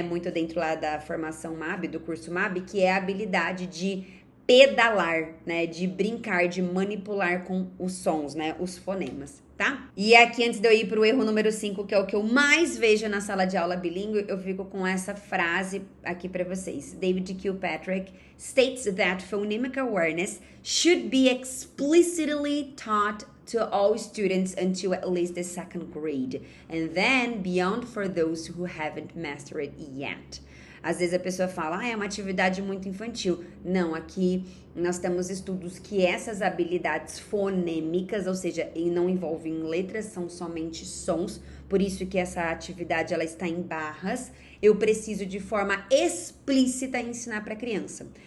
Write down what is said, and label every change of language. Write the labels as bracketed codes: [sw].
[pt] Muito dentro lá da formação MAB, do curso MAB, que é a habilidade de pedalar, né? De brincar, de manipular com os sons, né? Os fonemas, tá? E aqui, antes de eu ir pro erro número 5, que é o que eu mais vejo na sala de aula bilíngue, eu fico com essa frase aqui pra vocês. [en] David Kilpatrick states that phonemic awareness should be explicitly taught to all students until at least the 2nd grade, and then beyond for those who haven't mastered it yet. [pt] Às vezes a pessoa fala, é uma atividade muito infantil. Não, aqui nós temos estudos que essas habilidades fonêmicas, ou seja, não envolvem letras, são somente sons. Por isso que essa atividade ela está em barras. Eu preciso de forma explícita ensinar para a criança.